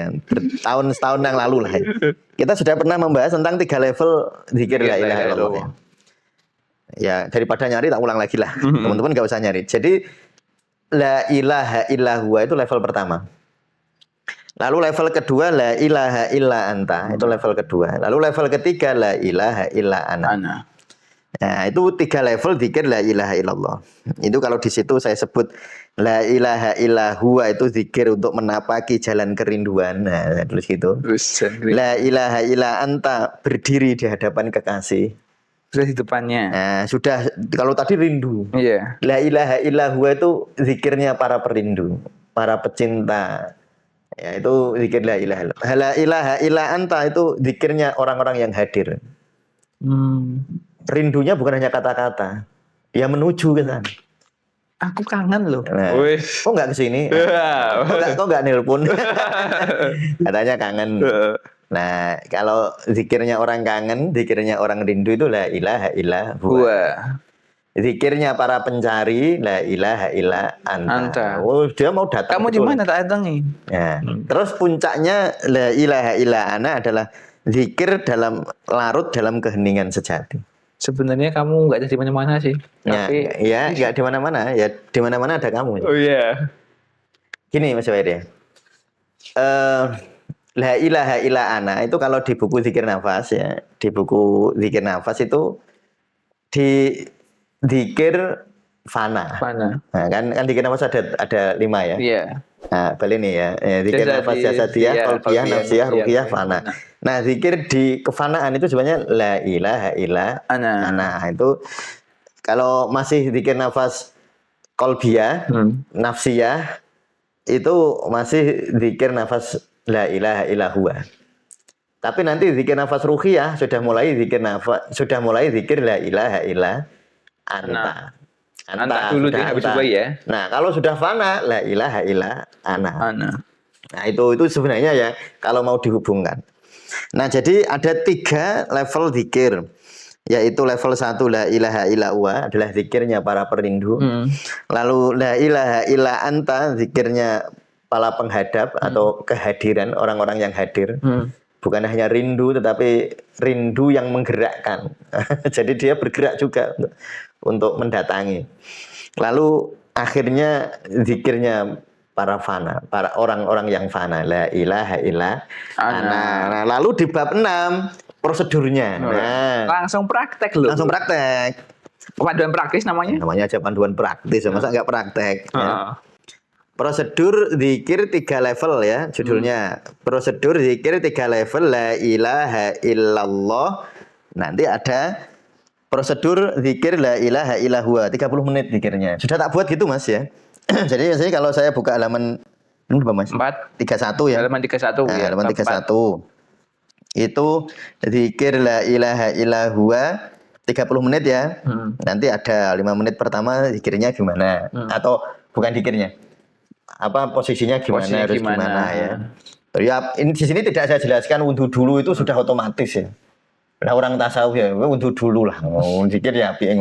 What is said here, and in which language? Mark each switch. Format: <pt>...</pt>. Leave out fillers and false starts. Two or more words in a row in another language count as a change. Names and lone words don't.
<id>Setahun yang lalu lah ya. Kita sudah pernah membahas tentang 3 level zikir</id> <ar>لا إله إلا الله.</ar> <id>Ya, daripada nyari tak ulang lagi lah. Teman-teman gak usah nyari. Jadi</id> <ar>لا إله إلا الله</ar> <id>itu level pertama. Lalu level kedua</id> <ar>لا إله إلا أنت,</ar> <id>itu level kedua. Lalu level ketiga</id> <ar>لا إله إلا أنا.</ar> <id>Nah, itu 3 level zikir</id> <ar>لا إله إلا الله.</ar> <id>Itu kalau di situ saya sebut</id> <ar>لا إله إلا هو</ar> <id>itu zikir untuk menapaki jalan kerinduan. Nah, tulis gitu.</id> <ar>لا إله إلا أنت</ar> <id>berdiri di hadapan kekasih. Sudah di depannya. Nah, sudah kalau tadi rindu. Iya.</id> <ar>لا إله إلا هو</ar> <id>itu zikirnya para perindu, para pecinta. Ya, itu zikir</id> <ar>لا إله إلا الله. لا إله إلا أنت</ar> <id>itu zikirnya orang-orang yang hadir. Rindunya bukan hanya kata-kata. Ya menuju ke sana. Aku kangen loh. Nah, kok nggak kesini? Kok nggak nelpon? Katanya kangen. Nah, kalau zikirnya orang kangen, zikirnya orang rindu itu</id> <ar>لا إله إلا هو.</ar> <id>Zikirnya para pencari</id> <ar>لا إله إلا أنت.</ar> <id>Oh, dia mau datang. Kamu di mana tak datangi? Ya. Terus puncaknya</id> <ar>لا إله إلا أنا</ar> <id>adalah zikir larut dalam keheningan sejati. Sebenarnya kamu nggak ada di mana-mana sih. Tapi ya nggak di mana-mana. Ya di mana-mana ada kamu. Oh iya. Gini Mas Wairi.</id> <ar>لا إله إلا أنا</ar> <id>itu kalau di buku zikir nafas ya, di buku zikir nafas itu di zikir fana. Mana? Nah, kan zikir nafas ada 5 ya. Iya. Nah, balik nih ya. Zikir nafas jasadiyah, qalbiyah, nafsiyah, ruhiyah, fana. Nah, zikir di kefanaan itu sebenarnya</id> <ar>لا إله إلا</ar> <id>Ana. ana. Itu kalau masih zikir nafas qalbiyah, nafsiyah itu masih zikir nafas</id> <ar>لا إله إلا هو.</ar> <id>Tapi nanti zikir nafas ruhiyah sudah mulai zikir</id> <ar>لا إله إلا أنت.</ar> <id>Anta dulu deh habis anta. itu ya. Nah, kalau sudah fana</id> <ar>لا إله إلا أنا.</ar> <id>Ana. Nah, itu sebenarnya ya kalau mau dihubungkan. Nah, jadi ada 3 level zikir. Yaitu level 1</id> <ar>لا إله إلا هو</ar> <id>adalah zikirnya para perindu. Lalu</id> <ar>لا إله إلا أنت</ar> <id>zikirnya para penghadap atau kehadiran orang-orang yang hadir. Bukan hanya rindu tetapi rindu yang menggerakkan. Jadi dia bergerak juga untuk mendatangi. Lalu akhirnya zikirnya para fana, para orang-orang yang fana,</id> <ar>لا إله إلا أنا.</ar> <id>Nah, lalu di bab 6 prosedurnya. Nah, Langsung praktek loh. langsung praktek. Panduan praktis namanya. Namanya aja panduan praktis, masa nggak praktek? Ya. Prosedur zikir 3 level ya, judulnya. Prosedur zikir 3 level,</id> <ar>لا إله إلا الله.</ar> <id>Nanti ada prosedur zikir</id> <ar>لا إله إلا هو,</ar> <id>30 menit zikirnya. Sudah tak buat gitu Mas ya. Jadi biasanya kalau saya buka halaman berapa Mas? 31 ya. Halaman 31 Nah, ya. halaman 31. Itu zikir</id> <ar>لا إله إلا هو</ar> <id>30 menit ya. Nanti ada 5 menit pertama zikirnya gimana? Atau bukan zikirnya. Apa posisinya gimana, harus gimana ya. Ya, ini di sini tidak saya jelaskan wudhu dulu itu sudah otomatis ya. Nah, orang tasawuf ya, wudhu dulu lah. Mau zikir ya api.</id>